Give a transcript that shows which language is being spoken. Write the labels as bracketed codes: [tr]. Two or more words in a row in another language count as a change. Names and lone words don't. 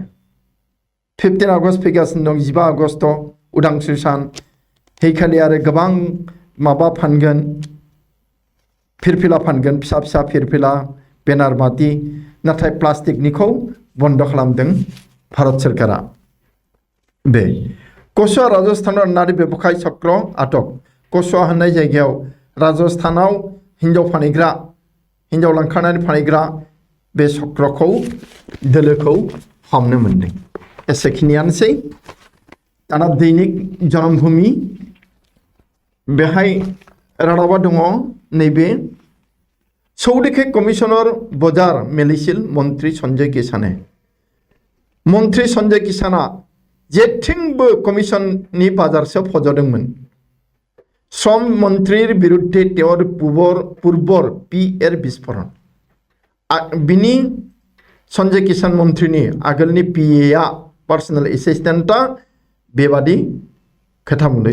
[brx] 15 आगस्ट फैगासिनो दं, 15 आगस्ट उदांस्रि सान। हैखालि आरो गोबां माबा फानगोन, फिरफिला फानगोन, फिसा फिसा फिरफिला, बेनार बाति। नाथाय प्लास्टिकनिखौ बन्द खालामदों भारत सरकारा। बे कसुआ राजस्थानाव [as] নাৰী ব্যৱসায় চক্ৰ আটক। [brx] कसुआ होननाय जायगायाव राजस्थानाव हिन्जाव फानहैग्रा, हिन्जाव लांखानानै फानहैग्रा बे चक्रखौ दोलोखौ हमनो मोनदों। एसेखिनियानोसै। दाना दैनिक जन्मभूमि बेहाय रादाबा दङ नैबे [as] সৌদিখে কমিশনৰ বজাৰ মেলিছিল [brx] मन्त्री सन्जय किसाने। मन्त्री सन्जय किसाना जेथिंबो कमिशननि बाजारसो फज'दोंमोन। [as] শ্ৰম মন্ত্ৰীৰ বিৰুদ্ধে তেৱৰ পূৰ্বৰ পি.এৰ বিস্ফোৰণ। [brx] बिनि सन्जय किसान मन्त्रीनि आगोलनि पि.ए.आ [en] personal assistant [brx] बेबादि खोथा बुंदों।